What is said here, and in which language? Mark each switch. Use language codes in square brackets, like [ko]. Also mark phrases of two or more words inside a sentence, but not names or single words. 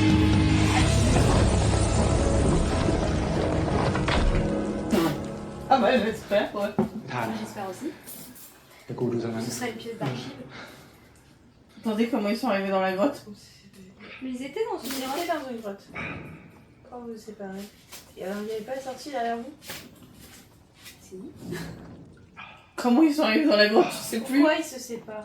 [fr] Ah bah, j'espère, ouais. ทาน J'espère aussi. [th] แต่กูดูทางนั้น [fr] Ce sera une pièce d'archive. Attendez, comment ils sont arrivés dans la grotte? Mais ils étaient dans une Ils grotte. étaient dans une grotte. Quand vous vous séparez. Et alors, il n'y avait pas sorti derrière vous? Si. Comment ils sont arrivés dans la grotte? Je sais plus. Pourquoi ils se séparent?